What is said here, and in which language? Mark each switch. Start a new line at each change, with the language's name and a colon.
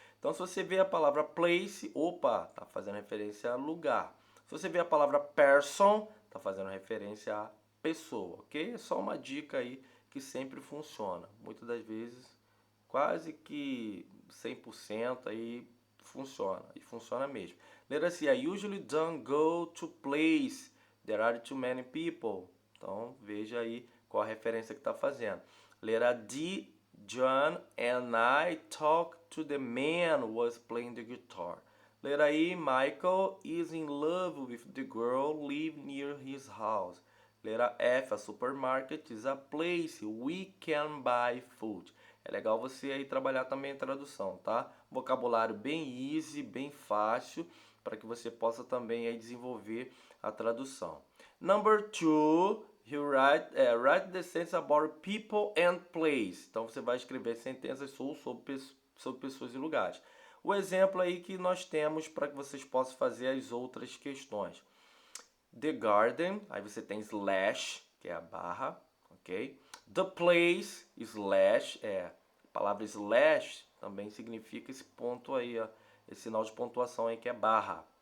Portuguese: Então se você vê a palavra place, opa, está fazendo referência a lugar. Se você vê a palavra person, está fazendo referência a pessoa, ok? É só uma dica aí que sempre funciona. Muitas das vezes, quase que 100% aí funciona. E funciona mesmo. Letra C,
English: I usually don't go to place. There are too many people.
Portuguese: Então veja aí qual a referência que está fazendo. Letra D,
English: John and I talked to the man who was playing the guitar.
Portuguese: Letra E,
English: Michael is in love with the girl live near his house.
Portuguese: Letra F,
English: a supermarket is a place we can buy food.
Portuguese: É legal você aí trabalhar também a tradução, tá? Vocabulário bem easy, bem fácil, para que você possa também aí desenvolver a tradução.
English: Number 2, write the sentence about people and place.
Portuguese: Então você vai escrever sentenças sobre pessoas e lugares. O exemplo aí que nós temos para que vocês possam fazer as outras questões.
English: The garden,
Portuguese: aí você tem slash, que é a barra, ok?
English: The place,
Portuguese: slash, a palavra slash também significa esse ponto aí, ó, esse sinal de pontuação aí que é barra.